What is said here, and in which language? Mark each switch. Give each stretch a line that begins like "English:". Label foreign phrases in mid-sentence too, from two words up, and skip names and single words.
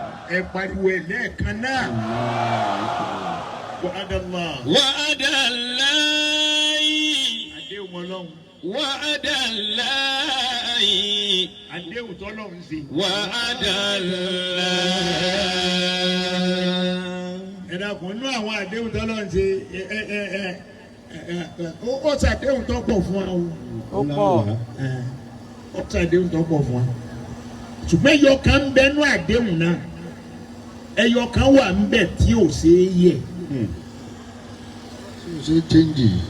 Yoruba: Ẹ pariwo ẹ̀ lẹ́ẹ̀kan náà.
Arabic: وعد الله. وعد الله.
Yoruba: Àdéhùn Ọlọ́run.
Arabic: وعد الله.
Yoruba: Àdéhùn tọ́lọ́run ṣe.
Arabic: وعد الله.
Yoruba: Ẹ dákun, inú àwọn àdéhùn tọ́lọ́run ṣe, ẹ, ẹ, ẹ, ẹ, ẹ, ẹ, ó, ó ṣàdéhùn tó pọ̀ fún wa o. Ó pọ̀. Ẹ, ó ṣàdéhùn tó pọ̀ fún wa. Ṣùgbọ́n ẹyọ kan ń bẹ nú àdéhùn náà. Ẹyọ kan wà ń bẹ tí ò ṣeé yẹ̀. Hmm. Tí ò ṣeé change.